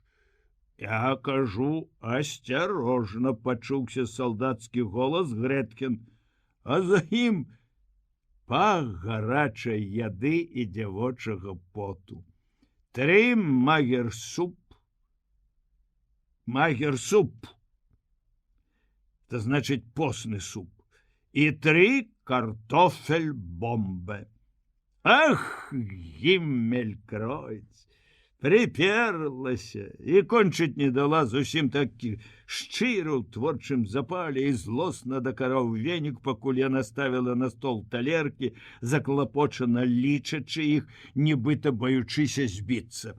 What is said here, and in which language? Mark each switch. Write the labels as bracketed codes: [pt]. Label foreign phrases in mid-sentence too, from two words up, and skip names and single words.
[be] Я кажу, асцярожна, пачуўся салдацкі голас Грэтхен, а за ім пах гарачай яды і дзявочага поту. 3 магерсуп. Магерсуп. [ru] Это значит постный суп. И 3 картофель-бомбы. Ах, гиммелькройц! [be] Приперлася і кончыць не дала, зусім такі шчыра ў творчым запале і злосна дакараў венік, пакуль яна ставіла на стол талеркі, заклапочана лічачы іх, нібыта баючыся збіцца.